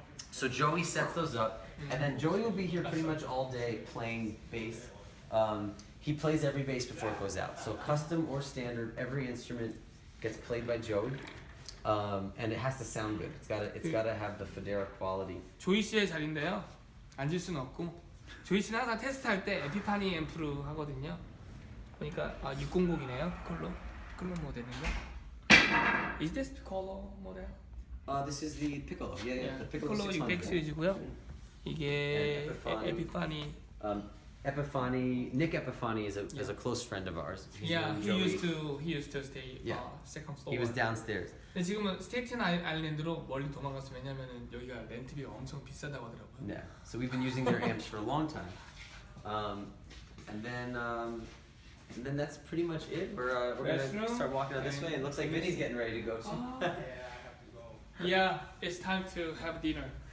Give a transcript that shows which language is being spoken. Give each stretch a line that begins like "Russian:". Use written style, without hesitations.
English: So Joey sets those up, and then Joey will be here pretty much all day playing bass. He plays every bass before it goes out. So custom or standard, every instrument gets played by Joey, and it has to sound good. It's gotta have the Fodera quality.
Korean: 조이 씨의 자리인데요. 앉을 수는 없고 조이 씨는 항상 테스트할 때 에피파니 앰프로 하거든요. 그러니까 600이네요. 피콜로 모델인가?
English: Is this piccolo model? This is the piccolo. Yeah. The
Korean: 피콜로 600 시리즈고요. 이게 에피파니.
English: Nick Epifani is a close friend of ours. He's known Joey. he used to stay second floor. He was downstairs.
Korean: 근데 지금은 스테이튼 아일랜드로 멀리 도망갔어요. 왜냐면은 여기가 렌트비가 엄청 비싸다고 하더라고요.
English: Yeah. So we've been using their amps for a long time. And then that's pretty much it. We're gonna start walking out this way. It looks like Vinny's getting ready to go too. Yeah, I have to go. Yeah, it's time to have dinner.